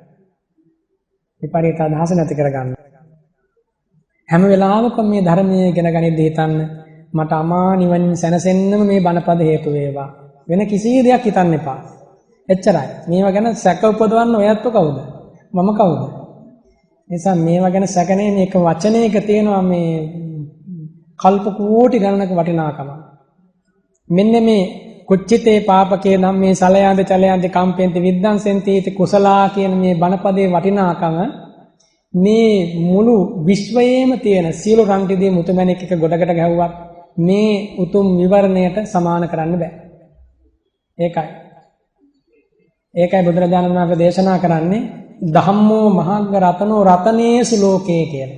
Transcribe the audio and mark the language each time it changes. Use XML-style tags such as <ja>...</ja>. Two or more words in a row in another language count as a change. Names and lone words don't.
<si>හැම වෙලාවකම මේ ධර්මයේ ඉගෙන ගනිද්දී හිතන්න මට අමා නිවන් සැනසෙන්නම මේ බණපද හේතු වේවා. වෙන කිසි දෙයක් හිතන්න එපා. එච්චරයි. මේවා ගැන සැක උපදවන්න ඔයත් කවුද? මම කවුද? නිසා මේවා ගැන සැකනේ මේක වචනයක තියෙනවා මේ කල්ප කෝටි ගණනක වටිනාකම. මෙන්න මේ</si> <pi>කුච්චිතේ පාපකේ ධම්මේ සලයන්ති චලයන්ති කම්පෙන්ති විද්ධංසෙන්ති इति කුසලා</pi> <si>කියන මේ බණපදේ වටිනාකම මේ මුළු විශ්වයේම තියෙන සියලු රන්ටිදී මුතුමැණික් එක ගොඩකට ගැහුවත් මේ උතුම් විවරණයට සමාන කරන්න බෑ.</si> <pi>ඒකයි බුදුරජාණන් වහන්සේ දේශනා කරන්නේ ධම්මෝ මහග්ග රතනෝ රතනේසු ලෝකේ කියලා.</pi>